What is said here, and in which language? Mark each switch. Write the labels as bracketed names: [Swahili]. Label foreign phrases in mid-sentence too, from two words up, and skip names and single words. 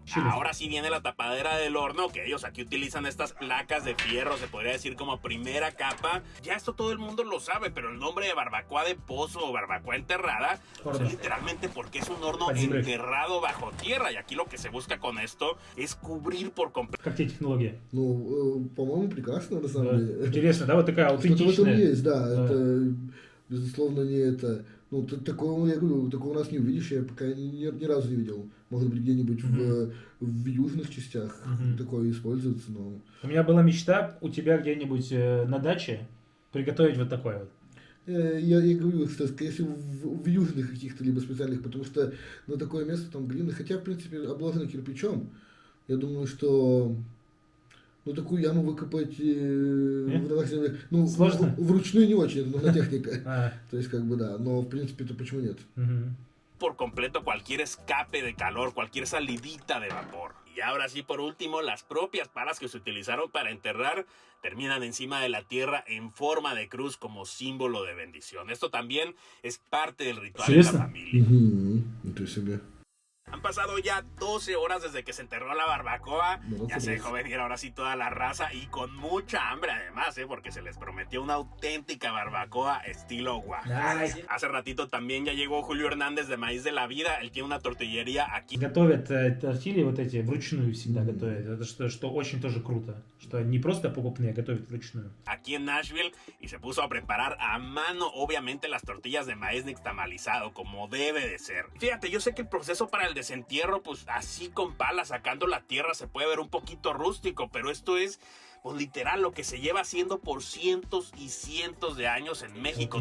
[Spanish] Ahora sí viene la tapadera del horno, que ellos aquí utilizan estas placas de fierro, se podría decir como primera capa. Ya esto todo el mundo lo sabe, pero el nombre de barbacoa de pozo o barbacoa enterrada es literalmente porque es un horno enterrado bajo tierra. Y aquí lo que se busca con esto es cubrir por completo. [Russian] Как тебе технология? Ну, по-моему, прекрасно, на самом деле. Интересно, да? Вот такая Что-то в этом аутентичная. есть, да. Это, безусловно, не это... Ну, такого, я говорю, такого у нас не увидишь, я пока ни разу не видел. Может быть, где-нибудь в южных частях такое используется, но... У меня была мечта у тебя где-нибудь на даче приготовить вот такое вот. Я говорю, что, скорее всего, в южных каких-то либо специальных, потому что на такое место там глины, хотя, в принципе, обложено кирпичом, я думаю, что... Ну, такую яму выкопать в наших землях, ну, сложно? Вручную не очень, это нужна техника. То есть, как бы, да, но, в принципе, то почему нет? [Spanish] Por completo cualquier escape de calor, cualquier salidita de vapor. Y ahora sí, por último, las propias palas que se utilizaron para enterrar terminan encima de la tierra en forma de cruz como símbolo de bendición. Esto también es parte del ritual de la familia. Entonces, Han pasado ya 12 horas desde que se enterró la barbacoa. Ya se dejó venir ahora sí toda la raza y con mucha hambre además, porque se les prometió una auténtica barbacoa estilo Oaxaca. Hace ratito también ya llegó Julio Hernández de Maíz de la Vida. Él tiene una tortillería aquí. [Russian] Готовят тортильи вот эти вручную всегда готовят. Это что очень тоже круто. Что не просто покупные, а готовят вручную. [Spanish] Aquí en Nashville y se puso a preparar a mano obviamente las tortillas de maíz nixtamalizado como debe de ser. Fíjate, yo sé que el proceso para el desentierro, pues así con palas sacando la tierra se puede ver un poquito rústico, pero esto es pues literal lo que se lleva haciendo por cientos y cientos de años en México.